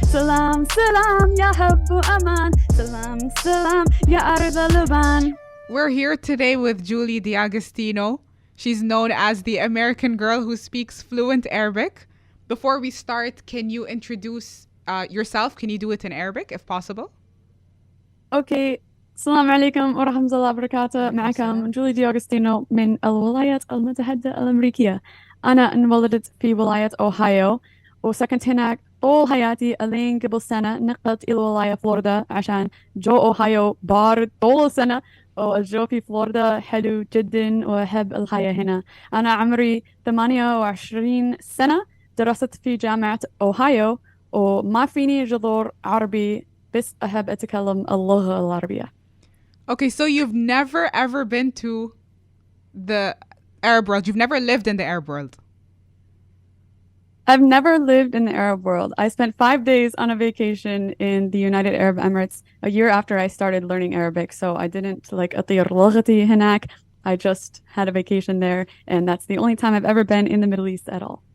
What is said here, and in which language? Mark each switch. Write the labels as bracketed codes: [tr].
[ar] Salam, salam, ya Habbu Aman. Salam, salam, ya Ard al-Luban. [en] We're here today with Jolly Dieagostino. She's known as the American girl who speaks fluent Arabic. Before we start, can you introduce yourself? Can you do it in Arabic if possible? Okay. [ar] السلام عليكم ورحمة الله وبركاته. معكم جولي دياجوستينو من الولايات المتحدة الأمريكية. أنا انولدت في ولاية أوهايو وسكنت هناك طول حياتي ألين قبل سنة نقلت إلى ولاية فلوريدا عشان جو أوهايو بارد طول السنة والجو في فلوريدا حلو جدا وأحب الحياة هنا. أنا عمري 28 سنة، درست في جامعة أوهايو وما فيني جذور عربي بس أحب أتكلم اللغة العربية. [en] Okay, so you've never ever been to the Arab world. You've never lived in the Arab world. I've never lived in the Arab world. I spent 5 days on a vacation in the United Arab Emirates a year after I started learning Arabic. So I didn't [ar] أطير لغتي هناك. [en] I just had a vacation there, and that's the only time I've ever been in the Middle East at all.